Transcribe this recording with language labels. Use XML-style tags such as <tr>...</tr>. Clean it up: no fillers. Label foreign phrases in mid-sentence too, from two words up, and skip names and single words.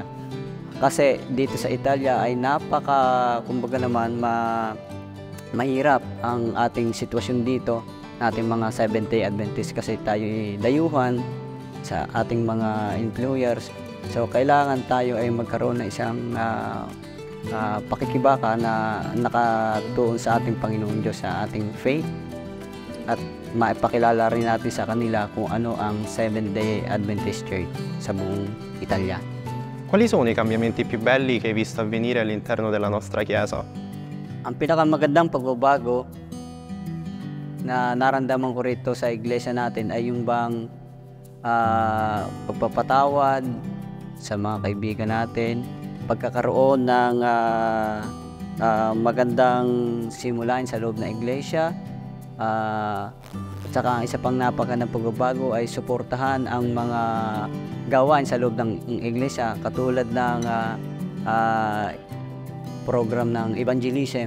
<tl>Kasi dito sa Italia ay kumbaga naman, mahirap ang ating sitwasyon dito, ating mga Seventh-day Adventist kasi tayo dayuhan sa ating mga employers. So kailangan tayo ay magkaroon ng isang pakikibaka na nakatuon sa ating Panginoong Diyos, sa ating faith at maipakilala rin natin sa kanila kung ano ang Seventh-day Adventist Church sa buong Italia.</tl> <it>Quali sono i cambiamenti più belli che hai visto avvenire all'interno della nostra chiesa?</it> <tl>Ang pinakamagandang pagbabago na naramdaman ko rito sa iglesia natin ay yung bang pagpapatawad sa mga kaibigan natin, pagkakaroon ng magandang simulain sa loob ng iglesia, at saka ang isa pang napakagandang pagbabago ay suportahan ang mga gawain sa loob ng iglesia katulad ng program ng evangelism.</tl>